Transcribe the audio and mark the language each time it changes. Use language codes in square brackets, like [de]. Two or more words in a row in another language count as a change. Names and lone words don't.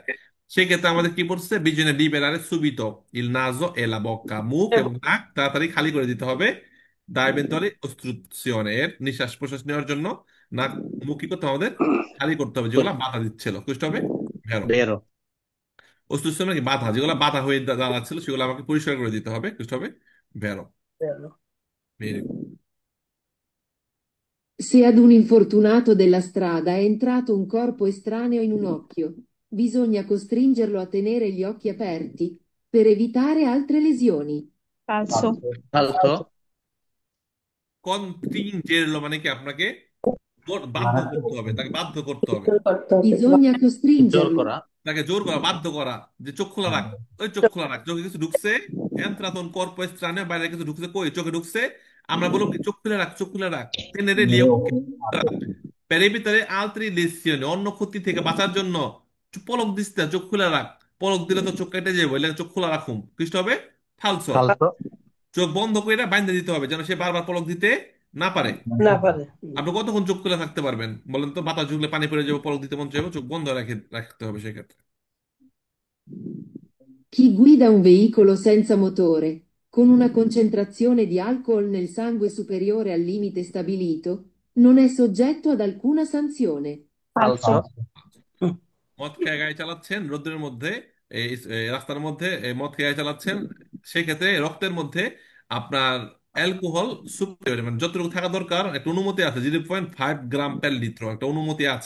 [bn] সেক্ষেত্রে আমাদের কি পড়ছে, [it] bisogna liberare subito il naso e la bocca, [bn] মুখ এবং নাক তাড়াতাড়ি খালি করে দিতে হবে, [it] da eventuali ostruzioni, [bn] এর নিঃশ্বাস প্রশ্বাস নেওয়ার জন্য নাক মুখ কি করতে হবে আমাদের, খালি করতে হবে, যেগুলো বাধা দিচ্ছিল, বুঝতে হবে, ভেরো। বেরো। ওস্ট্রুকশন কি বাধা, যেগুলো বাধা হয়ে দাঁড়াচ্ছিল সেগুলো আমাকে পরিষ্কার করে দিতে হবে, বুঝতে হবে, ভেরো। [en] very good. [it] Se ad un infortunato della strada è entrato un corpo estraneo in un occhio, bisogna costringerlo a tenere gli occhi aperti per evitare altre lesioni. [bn] falso, ফালসো। কন্ট্রিংজেরলো মানে কি আপনাকে বাধ্য মারাত্মক করতে হবে, তাকে বাধ্য করতে হবে, [it] Bisogna [bn] জোর [it] costringerlo. [bn] করা। তাকে জোর করা, বাধ্য করা, যে চোখ খোলা রাখ, ওই চোখ খোলা রাখ, চোখে কিছু ঢুকছে, [it] entrato corpo estraneo [bn] বাইরে কিছু ঢুকছে, কই চোখে ঢুকছে, আমরা বলবো কি চোখ খুলে রাখ, চোখ খুলে রাখ, টেনেরে লিও পেরের ভিতরে [it] altre lesioni, [bn] অন্য ক্ষতি থেকে বাঁচার জন্য পলক দিস না, চোখ খুলে রাখ, পলক দিলে তো চোখ কেটে যাবে, বলে চোখ খোলা রাখুন, কৃষ্ট হবে, ফালসো। ফালসো। চোখ বন্ধ করে বাইন্ধে দিতে হবে যেন সে বারবার পলক দিতে না পারে। না পারে। আপনি কতক্ষণ চোখ খুলে থাকতে পারবেন বলেন তো, বাতাস ঢুকলে পানি পড়ে যাবে, পলক দিতে মন চাইবে, চোখ বন্ধ রেখে রাখতে হবে সেক্ষেত্রে। [it] Chi guida un veicolo senza motore, con una concentrazione di alcol nel sangue superiore al limite stabilito, non è soggetto ad alcuna sanzione. [bn] ফালসো। মদ খেয়ে গাড়ি চালাচ্ছেন রোদ্রের মধ্যে, এই রাস্তার মধ্যে মদ খেয়ে গাড়ি চালাচ্ছেন, সেক্ষেত্রে রক্তের মধ্যে আপনার অ্যালকোহল সুপেরিয়র, মানে যতটুকু থাকা দরকার একটা অনুমতি আছে, 0.5 গ্রাম/লিটার একটা অনুমতি আছে।